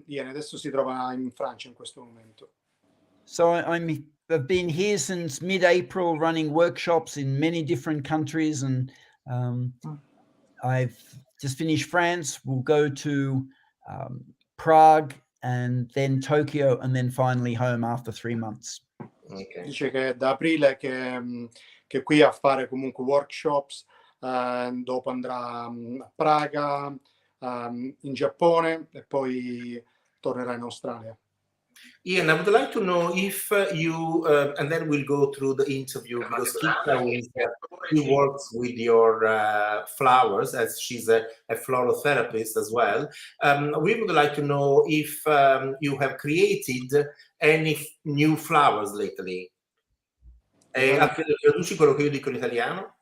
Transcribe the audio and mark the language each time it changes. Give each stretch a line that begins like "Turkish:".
Italian: Ian adesso si trova in Francia in questo momento.
English: So I've been here since mid-April, running workshops in many different countries, and I've just finished France. We'll go to Prague and then Tokyo and then finally home after 3 months. Okay.
Italian: Dice che è da aprile che è qui a fare comunque workshops, dopo andrà a Praga, in Giappone e poi tornerà in Australia.
English: Ian, I would like to know if you, and then we'll go through the interview, because he works with your flowers, as she's a floral therapist as well. We would like to know if you have created any new flowers lately.
Italian: Traduci quello che io dico in italiano?